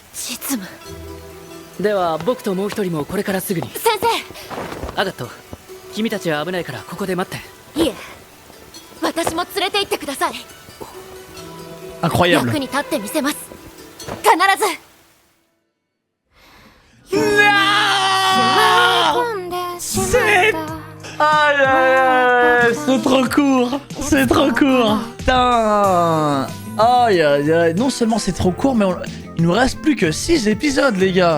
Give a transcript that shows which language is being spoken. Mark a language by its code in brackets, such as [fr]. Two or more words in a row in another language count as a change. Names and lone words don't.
[ja] 実務。う。では僕ともう一人もこれからすぐに。先アガット、君たちは危ないからここで待って。いえ、私も連れて行ってください。 [fr] Incroyable. [ja] 役に立ってみせます。必ず。 [fr] C'est... Aïe aïe aïe, c'est trop court, c'est trop court. Putain. Aïe aïe aïe, non seulement c'est trop court, mais il nous reste plus que 6 épisodes les gars.